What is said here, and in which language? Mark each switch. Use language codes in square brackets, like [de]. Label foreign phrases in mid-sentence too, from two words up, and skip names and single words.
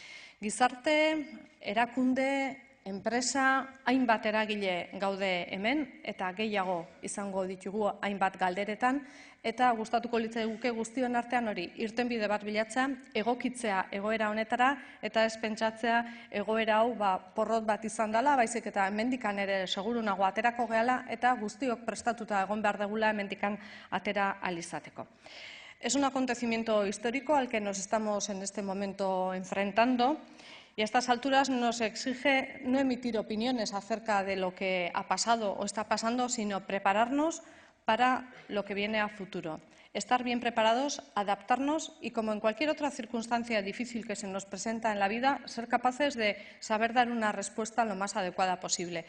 [eu] Gizarte, erakunde, enpresa, hainbat eragile gaude hemen eta gehiago izango ditugu hainbat galderetan eta gustatuko litzaiguke guztion artean hori irtenbide bat bilatzea, egokitzea egoera honetara eta ez pentsatzea egoera hau porrot bat izan dela, baizik eta hemendikan ere seguru nago aterako gehala eta guztiok prestatuta egon behar degula hemendikan atera ahal izateko. [es] Es un acontecimiento histórico al que nos estamos en este momento enfrentando. Y a estas alturas nos exige no emitir opiniones acerca de lo que ha pasado o está pasando, sino prepararnos para lo que viene a futuro. Estar bien preparados, adaptarnos y, como en cualquier otra circunstancia difícil que se nos presenta en la vida, ser capaces de saber dar una respuesta lo más adecuada posible.